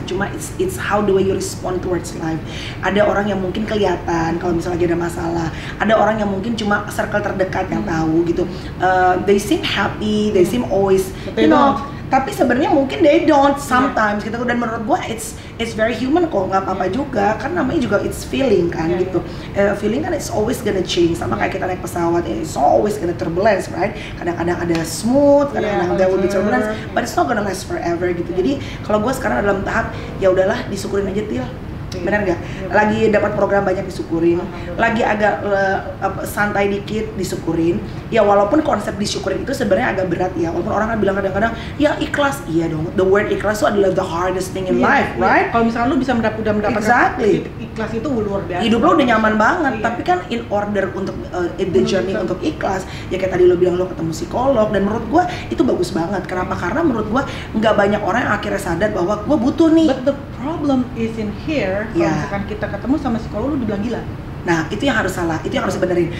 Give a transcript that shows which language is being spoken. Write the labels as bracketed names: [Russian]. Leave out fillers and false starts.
[Indonesian] Cuma [English] it's how the way you respond towards life. [Indonesian] Ada orang yang mungkin kelihatan kalau misalnya lagi ada masalah. Ada orang yang mungkin cuma circle terdekat yang tahu gitu. [English] They seem happy, they seem always, you know. [Indonesian] Tapi sebenarnya mungkin [English] they don't sometimes [Indonesian] gitu. Dan menurut gue [English] it's very human [Indonesian] kok, nggak apa-apa juga. Kan namanya juga [English] it's feeling kan gitu. Feeling kan it's always gonna change. [Indonesian] Sama kayak kita naik pesawat, [English] it's always gonna turbulence, right? [Indonesian] Kadang-kadang ada smooth, kadang-kadang [English] there will be turbulence, but it's not gonna last forever gitu. [Indonesian] Jadi kalau gue sekarang dalam tahap ya udahlah disyukurin aja Til. Benar nggak? Lagi dapat program banyak disyukurin, lagi agak santai dikit disyukurin. Ya walaupun konsep disyukurin itu sebenarnya agak berat ya. Walaupun orang kan bilang kadang-kadang ya ikhlas, iya dong. [English] The word ikhlas [Indonesian] itu adalah [English] the hardest thing in life, right? [Indonesian] Kalau misalnya lu bisa mendapatkan ikhlas itu luar biasa. Hidup lo udah nyaman banget, tapi kan [English] in order [Indonesian] untuk [English] the journey [Indonesian] untuk ikhlas, ya kayak tadi lo bilang lo ketemu psikolog, dan menurut gua itu bagus banget. Kenapa? Karena menurut gua nggak banyak orang yang akhirnya sadar bahwa gua butuh nih. [English] But the problem is in here. [Indonesian] Kalau misalkan kita ketemu sama psikolog, lu dibilang gila. Nah, itu yang harus salah, itu yang harus dibenerin.